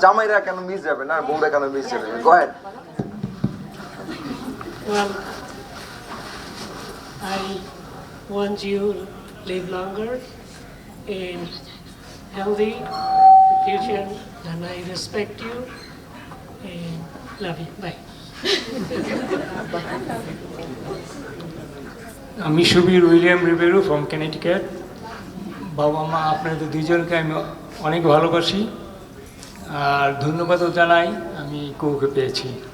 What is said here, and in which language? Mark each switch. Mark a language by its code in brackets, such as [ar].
[bn] জামাইরা কেন মিস যাবে না, বউরা কেন মিস যাবে? [en] Go ahead. Well, I want you to live longer and healthy in the future, and I respect you and love you. Bye. [bn] আমি Subir William Ribeiro from Connecticut. বাবা মা আপনাদের দুজনকে আমি অনেক ভালোবাসি, আর ধন্যবাদও জানাই আমি কৌকে পেয়েছি।